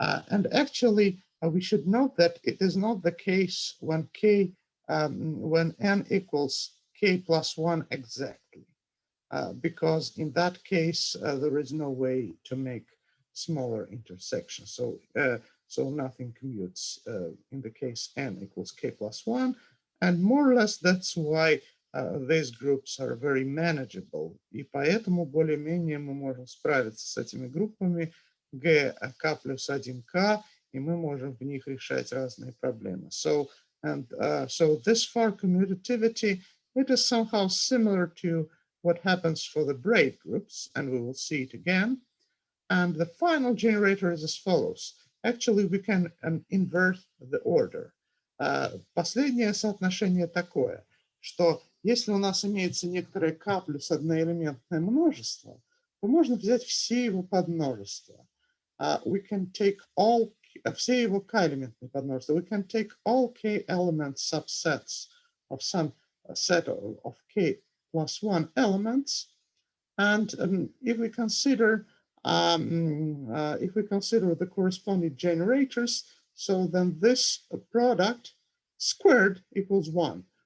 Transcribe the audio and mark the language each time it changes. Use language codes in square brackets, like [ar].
[en] And actually, we should note that it is not the case when when n equals k plus 1 exactly, because in that case, there is no way to make smaller intersections. So nothing commutes in the case n equals k plus 1. And more or less, that's why these groups are very manageable. [ru] И поэтому более-менее мы можем справиться с этими группами g, k плюс 1k, и мы можем в них решать разные проблемы. [en] So this far commutativity, it is somehow similar to what happens for the braid groups, and we will see it again. And the final generator is as follows. Actually, we can invert the order. [ru] Последнее соотношение такое, что если у нас имеется некоторое k плюс одноэлементное множество, то можно взять все его подмножества. [en] We can take all [ru] все его k-элементные подмножества. [en] We can take all k-element subsets of some set of k plus 1 elements, and if we consider the corresponding generators, so then this product squared equals 1.